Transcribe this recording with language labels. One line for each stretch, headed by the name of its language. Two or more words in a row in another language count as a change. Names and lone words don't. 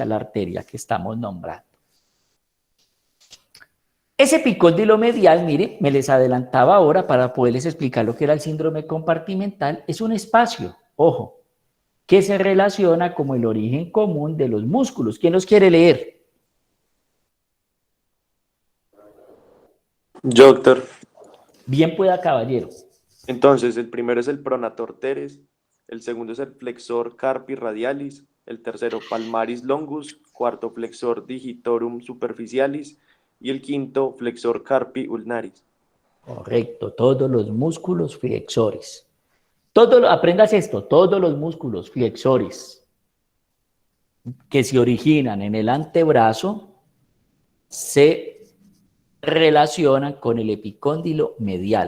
Spanish: La arteria que estamos nombrando. Ese epicóndilo medial, mire, me les adelantaba ahora para poderles explicar lo que era el síndrome compartimental, es un espacio, ojo, que se relaciona como el origen común de los músculos. ¿Quién los quiere leer? Yo, doctor. Bien pueda, caballero. Entonces, el primero es el
Latin: pronator teres,
Spanish: el segundo es el
Latin: flexor carpi radialis,
Spanish: el tercero
Latin: palmaris longus,
Spanish: cuarto
Latin: flexor digitorum superficialis,
Spanish: Y el quinto,
Latin: flexor carpi ulnaris.
Spanish: Correcto, todos los músculos flexores. Aprendas esto, todos los músculos flexores que se originan en el antebrazo se relacionan con el epicóndilo medial.